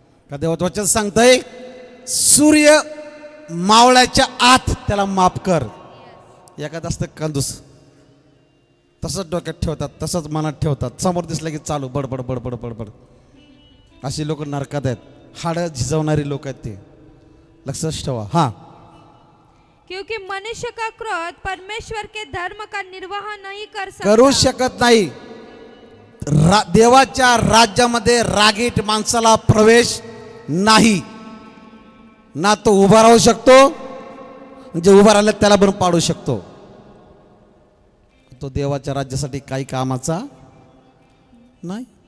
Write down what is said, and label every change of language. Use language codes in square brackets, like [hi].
[mr] का देवाचं वचन सांगतंय सूर्य मावळ्याच्या आत त्याला माफ कर. एखादं असतं कंदूस, तसंच डोक्यात ठेवतात, तसंच मनात ठेवतात, समोर दिसलं की चालू बडबड बडबड बडबड. अशी लोक नरकात आहेत, हाडं झिजवणारी लोक आहेत ते, लक्षात ठेवा. हा, [hi] क्योंकि मनुष्य का क्रोध परमेश्वर के धर्म का निर्वाह नहीं कर सकता. [mr] करू शकत नाही. देवाच्या राज्यामध्ये रागीट माणसाला प्रवेश नाही. ना तो उभा राहू शकतो, म्हणजे उभा राहिला त्याला पण पाडू शकतो. तो देवाच्या राज्यासाठी काही कामाचा नाही.